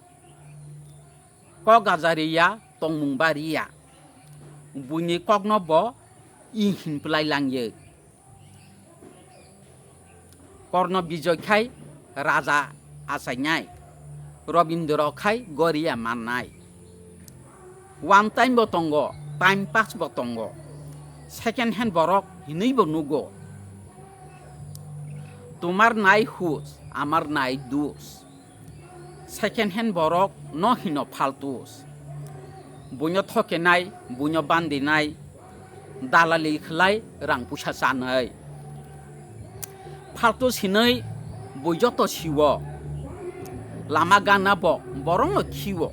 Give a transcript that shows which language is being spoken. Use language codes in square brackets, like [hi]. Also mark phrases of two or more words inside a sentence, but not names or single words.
[trp] Ko gajaria tong mung baria. Bunyi kok no bo ihin plai langye. Korno bijoy khai raja asanyai. Robindro khai goria manai. [en] One time [trp] botongo, [en] time pass [trp] botongo. [en] Second hand [trp] borok hinui bo nugo. [bn] Tumar nai hus, amar nai dus. [en] Second hand [trp] borok no hino phaltus. Bunyo thoke nai, bunyo bandi nai. Dalali khlai rang pusha sanai. Phaltus hinui bujoto siwo. Lama gana bo borong no kiwo.